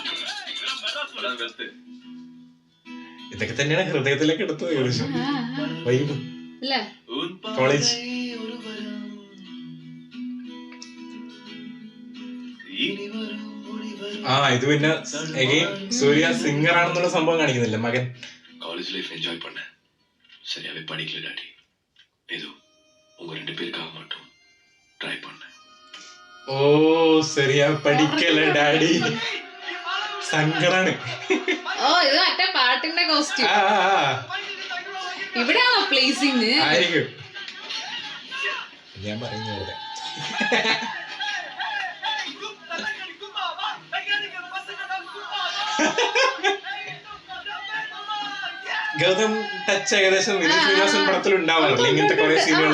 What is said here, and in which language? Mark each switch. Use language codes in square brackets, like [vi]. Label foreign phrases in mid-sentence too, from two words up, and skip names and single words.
[ml] ഇതൊക്കെ തന്നെയാണ് ഹൃദയത്തിലേക്ക് എടുത്തത് ഏകദേശം വൈബ്. കോളേജ് ഇത് പിന്നെ അഗൈൻ സൂര്യ സിംഗർ ആണെന്നുള്ള സംഭവം കാണിക്കുന്നില്ല മകൻ. [en] college life [ta] என்ஜாய் பண்ண சரியாவே படிக்கல டாடி. ஏதோ உங்க ரெண்டு பேருக்காக மட்டும் ட்ரை பண்ணேன். [ml] ഓ ശരിയാ പഠിക്കല ഡാഡി. സങ്കടാണ്. ഓ ഇത് മറ്റേ പാട്ടിന്റെ കോസ്റ്റ്യൂം. ഇവിടെയാണോ പ്ലേസിങ്? ആയിരിക്കും. ഞാൻ പറയുന്നത് ഗൗതം ടച്ച് ഏകദേശം വിനീത് ശ്രീനിവാസൻ പടത്തിൽ ഉണ്ടാവാറില്ല ഇങ്ങനത്തെ കുറെ സീനുകൾ.